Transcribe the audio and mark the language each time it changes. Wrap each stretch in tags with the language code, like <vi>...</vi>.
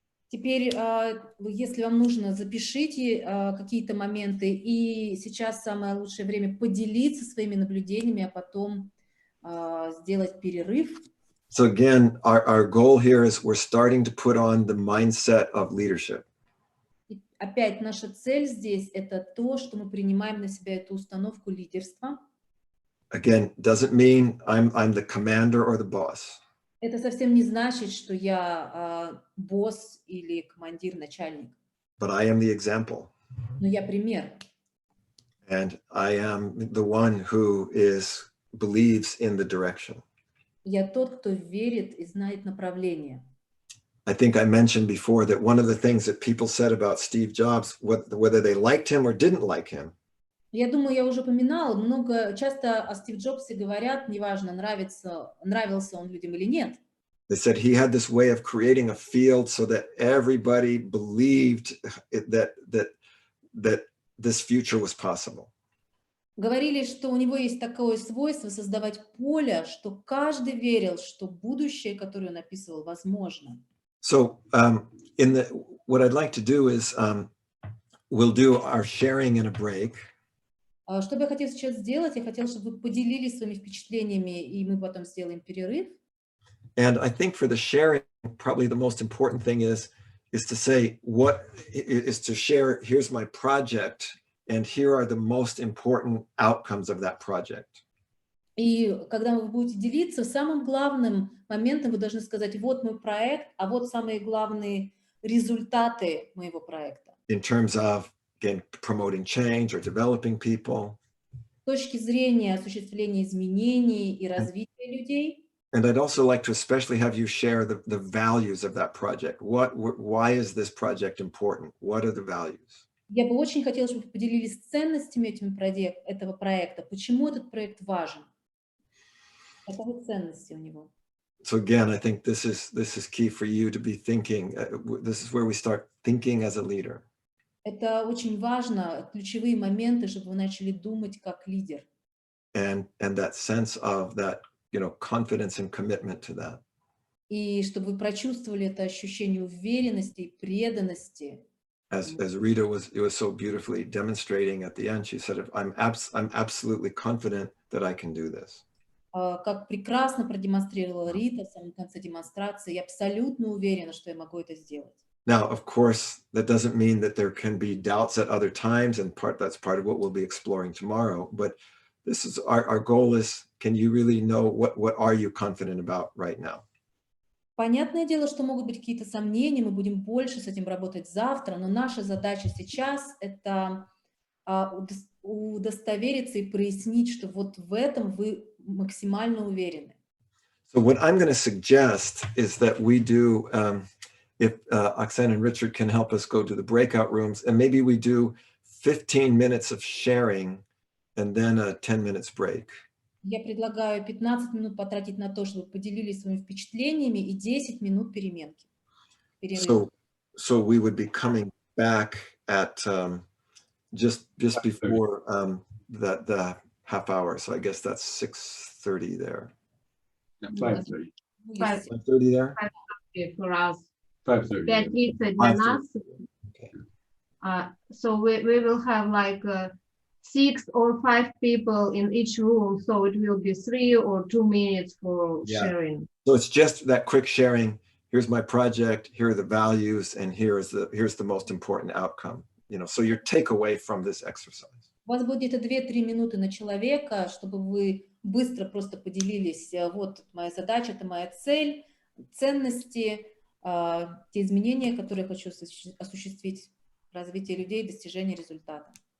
<ru>Теперь, если вам нужно, запишите какие-то моменты, и сейчас самое лучшее время поделиться своими наблюдениями, а потом сделать перерыв.</ru> <en>So again, our goal here is we're starting to put on the mindset of leadership.</en> <ru>И опять наша цель здесь — это то, что мы принимаем на себя эту установку лидерства.</ru> <en>Again, doesn't mean I'm the commander or the boss.</en> <ru>Это совсем не значит, что я босс или командир, начальник.</ru> <en>But I am the example.</en> <ru>Но я пример.</ru> <en>And I am the one who believes in the direction.</en> <ru>Я тот, кто верит и знает направление.</ru> <en>I think I mentioned before that one of the things that people said about Steve Jobs, whether they liked him or didn't like him,</en> <ru>Я думаю, я уже упоминала, часто о Стив Джобсе говорят, неважно, нравился он людям или нет.</ru> <en>they said he had this way of creating a field so that everybody believed that this future was possible.</en> <ru>Говорили, что у него есть такое свойство создавать поле, что каждый верил, что будущее, которое он описывал, возможно.</ru> <en>So what I'd like to do is we'll do our sharing in a break.</en> <ru>Что бы я хотела сейчас сделать? Я хотела, чтобы вы поделились своими впечатлениями, и мы потом сделаем перерыв.</ru> <en>And I think for the sharing, probably the most important thing is to say to share, here's my project, and here are the most important outcomes of that project.</en> <ru>И когда вы будете делиться, самым главным моментом вы должны сказать: вот мой проект, а вот самые главные результаты моего проекта.</ru> <en>In terms of, again, promoting change or developing people.</en> <ru>С точки зрения осуществления изменений и развития людей.</ru> <en>And I'd also like to especially have you share the values of that project. Why is this project important? What are the values?</en> <ru>Я бы очень хотела, чтобы вы поделились ценностями этого проекта. Почему этот проект важен? Каковы ценности у него?</ru> <en>So again, I think this is key for you to be thinking. This is where we start thinking as a leader.</en> <ru>Это очень важно, ключевые моменты, чтобы вы начали думать как лидер.</ru> <en>And that sense of that, confidence and commitment to that.</en> <ru>И чтобы вы прочувствовали это ощущение уверенности и преданности.</ru> <en>As Rita was so beautifully demonstrating at the end, she said, I'm absolutely confident that I can do this.</en> <ru>Как прекрасно продемонстрировала Рита в самом конце демонстрации, я абсолютно уверена, что я могу это сделать.</ru> <en>Now, of course, that doesn't mean that there can be doubts at other times, and that's part of what we'll be exploring tomorrow. But this is our goal is, can you really know what are you confident about right now?</en> <ru>Понятное дело, что могут быть какие-то сомнения, мы будем больше с этим работать завтра, но наша задача сейчас — это удостовериться и прояснить, что вот в этом вы максимально уверены.</ru> <en>So what I'm going to suggest is that we do, if Oksana and Richard can help us go to the breakout rooms, and maybe we do 15 minutes of sharing and then a 10 minutes break.</en> <ru>Я предлагаю 15 минут потратить на то, чтобы поделились своими впечатлениями, и 10 минут переменки.</ru> <en>So we would be coming back at just before the half hour. So I guess that's 6:30 there. Yeah, 5:30. 5:30 there? 5:30 for us. 5:30.</en> <ru>5:30 для нас.</ru> <en>Okay. So we will have like 6 or 5 people in each room, so it will be 3 or 2 minutes for sharing. So it's just that quick sharing. Here's my project, here are the values, and here's the most important outcome. So your takeaway from this exercise.</en> <ru>У вас будет где-то 2-3 минуты на человека, чтобы вы быстро просто поделились: вот моя задача, это моя цель, ценности, те изменения, которые я хочу осуществить в развитии людей, достижение результата.</ru>